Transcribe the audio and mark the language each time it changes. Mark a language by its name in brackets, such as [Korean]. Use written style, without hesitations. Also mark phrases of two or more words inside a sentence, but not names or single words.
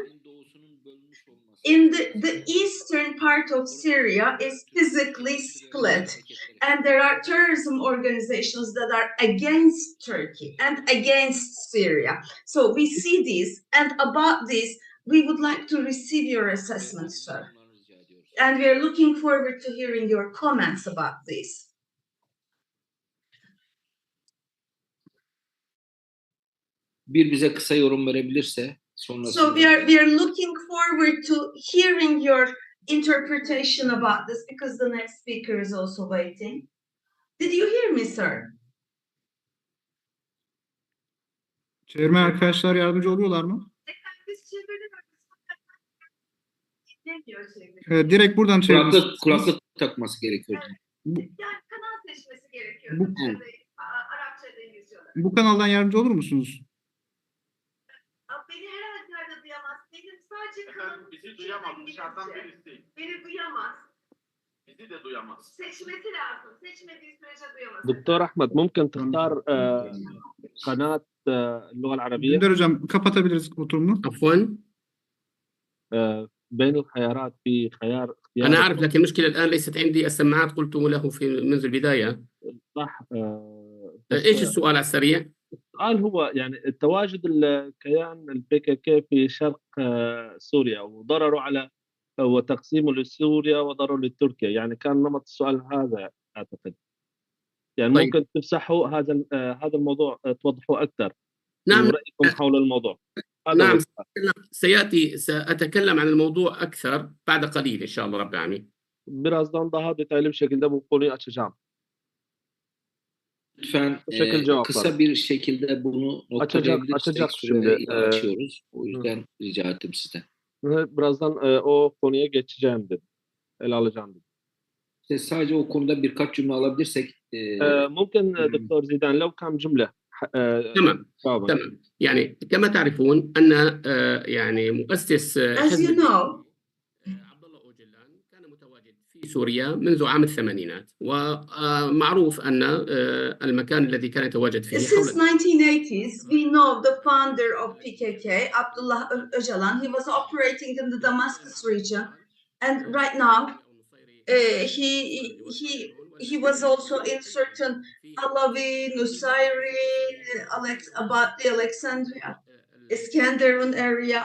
[English] In the eastern part of Syria is physically split, and there are terrorism organizations that are against Turkey and against Syria. So we see these, and about this, we would like to receive your assessment, sir. And we are looking forward to hearing your comments about this. [Turkish] Bir bize kısa yorum verebilirse sonrasında. [English] So we are looking forward to hearing your interpretation about this because the next speaker is also waiting. Did you hear me, sir? [Turkish] Çevirmen arkadaşlar yardımcı oluyorlar mı? Direkt buradan çevirmesi. Kulaklık takması gerekiyor. Yani kanal seçmesi gerekiyor. Arapçada, İngilizce'de. Bu kanaldan yardımcı olur musunuz? Beni her halükarda duyamaz. Benim sadece kanalım. Bizi duyamaz. Dışarıdan birisi. Beni duyamaz. Bizi de duyamaz. Seçmesi lazım. Seçmediği sürece duyamaz. [Arabic] دكتور أحمد ممكن تختار قناة اللغة العربية؟ [Turkish] Dündar hocam kapatabiliriz oturumunu. [Arabic] عفوا. بين الخيارات في خيار اختيار. أنا أعرف لكن المشكلة الآن ليست عندي السماعات قلت له منذ البداية. صح. إيش السؤال على السريع؟ السؤال هو يعني تواجد الكيان البي كي كي في شرق سوريا وضرره على وتقسيمه لسوريا وضرره لتركيا، يعني كان نمط السؤال هذا اعتقد. يعني طيب. ممكن تفسحوا هذا الموضوع، توضحوا اكثر نعم. ورأيكم حول الموضوع. هذا نعم، هو السؤال. سأتكلم عن الموضوع أكثر بعد قليل إن شاء الله رب العالمين. [Turkish] Birazdan daha detaylı bir şekilde bu konuyu açacağım. Lütfen Bu şekilde cevaplar. kısa bir şekilde bunu noktalayabilirsek açacak süreyi şimdi. açıyoruz. O yüzden rica ettim sizden. Birazdan o konuya geçeceğim dedim. Ele alacağım dedim. Sadece o konuda birkaç cümle alabilirsek. [Arabic] ممكن دكتور زيدان لو كم جملة. تمام. يعني كما تعرفون أن يعني مؤسس [English] As [Arabic] حزب [English] you know, [Arabic] عبد الله أوجلان كان متواجد في سوريا منذ عام الثمانينات، ومعروف أن المكان الذي كان يتواجد فيه [English] since 1980s, we know the founder of PKK, Abdullah Öcalan. He was operating in the Damascus region, and right now he was also in certain Alawi, Nusayri, about the Alexandria, Iskenderun area.